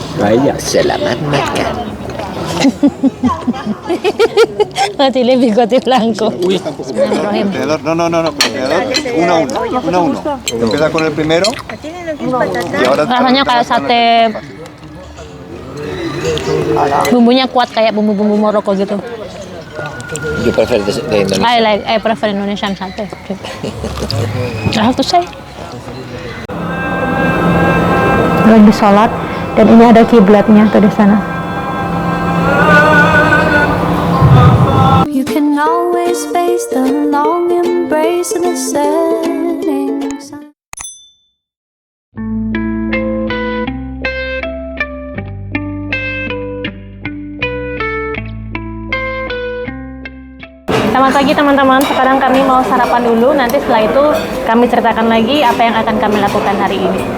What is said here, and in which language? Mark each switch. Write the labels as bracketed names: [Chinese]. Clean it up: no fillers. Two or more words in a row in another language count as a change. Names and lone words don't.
[Indonesian] Baik, selamat makan. [Spanish] Chile bigote blanco. [Arabic] Bismillahirrahmanirrahim. [Spanish] No, no, no, no, contenedor, uno a uno, uno a uno. Empieza con el primero y ahora... [Indonesian] Rasanya kayak sate. Bumbunya kuat kayak bumbu-bumbu Maroko gitu. [Spanish] Yo prefiero de Indonesia. [English] I prefer Indonesian sate. I have to say. [Indonesian] Lagi sholat dan ini ada kiblatnya tuh di sana. [English] You can always face the long embrace of the setting sun. [Indonesian] Selamat pagi teman-teman, sekarang kami mau sarapan dulu, nanti setelah itu kami ceritakan lagi apa yang akan kami lakukan hari ini.